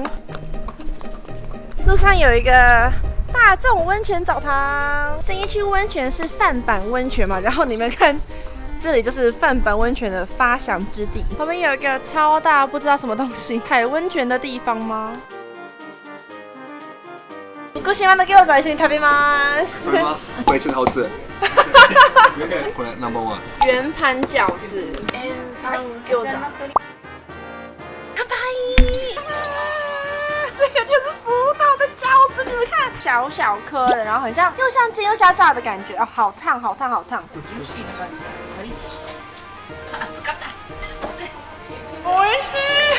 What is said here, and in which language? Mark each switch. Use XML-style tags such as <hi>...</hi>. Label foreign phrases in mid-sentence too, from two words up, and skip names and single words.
<zh>路上有一个大众温泉澡堂，信义区温泉是范板温泉嘛，然后你们看。这里就是范板温泉的发祥之地，旁边有一个超大不知道什么东西海温泉的地方吗？</zh> <ja>你ご飯まだ餃子一緒に食べます。食べます。これ一番好吃。これ No.1。</ja> <zh>圆盘饺子。圆盤餃子。</zh> <ja>乾杯！</ja> <zh>这个就是福岛的饺子，你们看，小小颗的，然后很像又像煎又像炸的感觉，哦，好烫，好烫，好烫。我也是。</zh>